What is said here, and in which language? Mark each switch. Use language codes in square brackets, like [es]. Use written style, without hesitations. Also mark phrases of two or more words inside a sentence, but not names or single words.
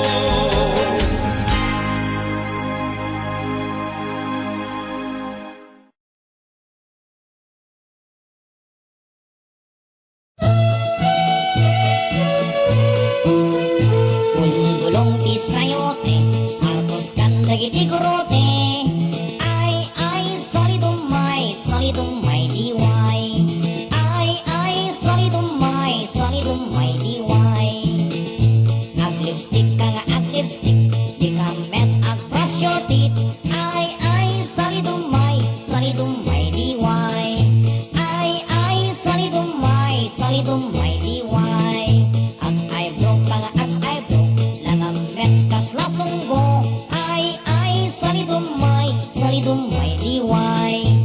[ilo] Bulbulong di sayote, arpos ganda giti kurote. Ay, salidumay diway. Ay, salidumay diway. Ag lipstick ka nga ag lipstick, di ka met ag [en] brush your teeth. [ilo] Ay, salidumay diway. Ay, salidumay diway. Ag eyebrow ka nga ag eyebrow, langamet kas lasunggo. Ay, salidumay diway.